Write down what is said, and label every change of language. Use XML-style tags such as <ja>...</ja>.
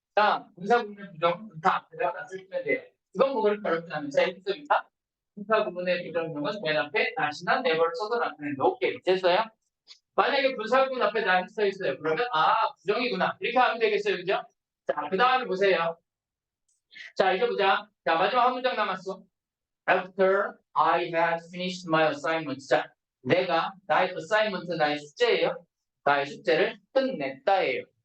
<ko>자, 분사 구문의 부정, 분사 앞에다가 쓰시면 돼요. 이건 뭐 그렇게 어렵진 않아요. 자, 여기 있습니다. 분사 구문의 부정형은 맨 앞에 다시난 never를 써서 나타내는데 오케이, 됐어요? 만약에 분사 구문 앞에 다시 써 있어요. 그러면 부정이구나. 이렇게 하면 되겠어요, 그죠? 자, 그 다음에 보세요. 자, 이제 보자. 자, 마지막 한 문장 남았어.</ko> <en>After I had finished my assignment.</en> <ko>자, 내가 나의 assignment, 나의 숙제예요. 나의 숙제를 끝냈다예요.</ko>